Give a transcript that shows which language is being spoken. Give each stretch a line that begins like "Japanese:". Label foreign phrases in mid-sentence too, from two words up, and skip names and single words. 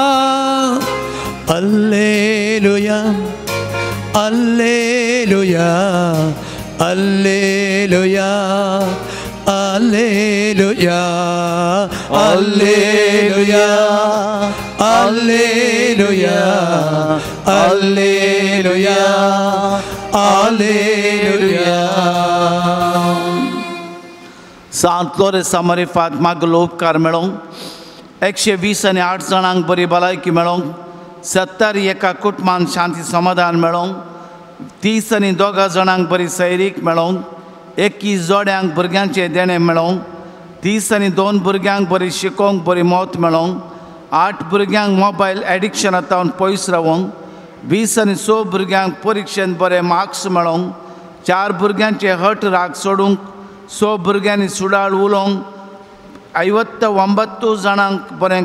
Kannada: ಅಲ್ಲೇಲುಯ ಅಲ್ಲೇಲುಯ ಅಲ್ಲೇಲುಯ ಅಲ್ಲೇಲುಯ ಅಲ್ಲೇಲುಯ ಅಲ್ಲೇಲುಯ ಅಲ್ಲೇಲುಯ ಅಲ್ಲೇಲುಯ.
Konkani: सांतलोरे समरिफात मागलो उपकार मेळोंक 128 जाणांक बरी भलायकी मेळोंक 70 एका कुटुंबान शांती समाधान मेळोंक 32 जाणांक बरी सैरीक मेळोंक 21 जोड्यांक भुरग्यांचे देणे मेळोंक 32 भुरग्यांक बरी शिकोवंक बरी मोत मेळोंक 8 भुरग्यांक मोबायल एडिक्शनांतल्यान पयस रावंक 26 भुरग्यांक परिक्षेंत बरे मार्क्स मेळोंक 4 भुरग्यांचे हट राग सोडूंक 6 भुरग्यांनी सुडाळ उलोवंक 59 जाणांक बरें